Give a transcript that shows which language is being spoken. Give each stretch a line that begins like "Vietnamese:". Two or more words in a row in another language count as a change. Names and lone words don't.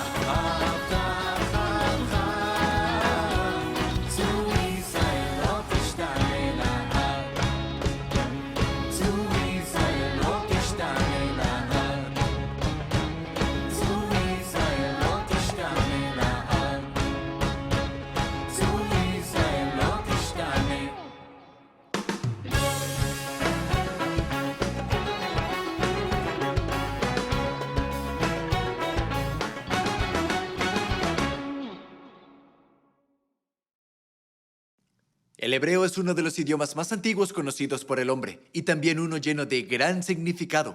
Hebrew: הבטחתך צור ישראל לא תשתנה לעד, צור ישראל לא תשתנה לעד, צור ישראל לא תשתנה לעד, צור ישראל לא תשתנה.
Spanish: El hebreo es uno de los idiomas más antiguos conocidos por el hombre y también uno lleno de gran significado.